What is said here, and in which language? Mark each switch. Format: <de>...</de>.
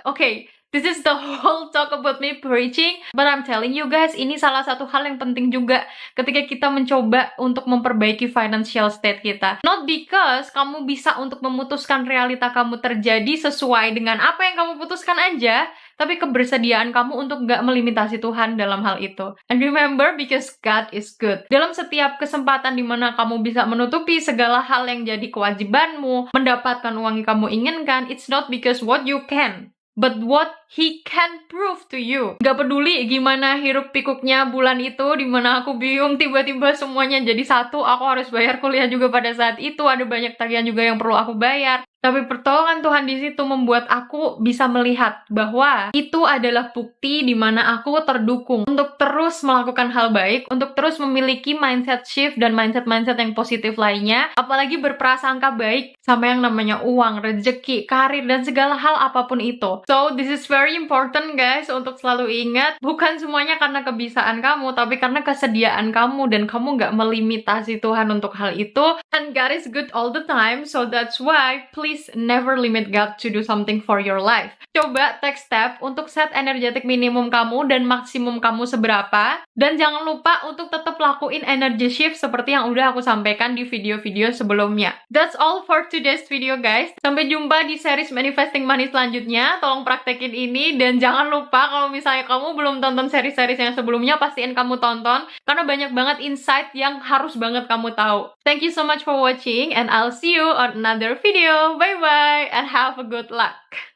<en>Okay, this is the whole talk about me preaching, but I'm telling you guys,</en> <id>ini salah satu hal yang penting juga ketika kita mencoba untuk memperbaiki financial state kita.</id> <en>Not because</en> <id>kamu bisa untuk memutuskan realita kamu terjadi sesuai dengan apa yang kamu putuskan aja, tapi kebersediaan kamu untuk gak melimitasi Tuhan dalam hal itu.</id> <en>And remember, because God is good.</en> <id>Dalam setiap kesempatan dimana kamu bisa menutupi segala hal yang jadi kewajibanmu, mendapatkan uang yang kamu inginkan,</id> <en>it's not because what you can, but what he can prove to you.</en> <id>Gak peduli gimana hiruk pikuknya bulan itu, dimana aku bingung tiba-tiba semuanya jadi satu, aku harus bayar kuliah juga pada saat itu, ada banyak tagihan juga yang perlu aku bayar. Tapi pertolongan Tuhan di situ membuat aku bisa melihat bahwa itu adalah bukti di mana aku terdukung untuk terus melakukan hal baik, untuk terus memiliki mindset shift dan mindset-mindset yang positif lainnya, apalagi berprasangka baik sama yang namanya uang, rezeki, karir, dan segala hal apapun itu.</id> <en>So, this is very important guys,</en> <id>untuk selalu ingat, bukan semuanya karena kebiasaan kamu, tapi karena kesediaan kamu, dan kamu nggak melimitasi Tuhan untuk hal itu.</id> <en>And God is good all the time, so that's why please never limit God to do something for your life.</en> <id>Coba</id> <en>take step</en> <id>untuk set energetic minimum kamu dan maksimum kamu seberapa, dan jangan lupa untuk tetap lakuin energy shift seperti yang udah aku sampaikan di video-video sebelumnya.</id> <en>That's all for today's video guys.</en> <id>Sampai jumpa di series Manifesting Money selanjutnya. Tolong praktekin ini, dan jangan lupa kalau misalnya kamu belum tonton series-series yang sebelumnya, pastiin kamu tonton karena banyak banget insight yang harus banget kamu tahu.</id> <en>Thank you so much for watching, and I'll see you on another video. Bye bye and have a good luck.</en>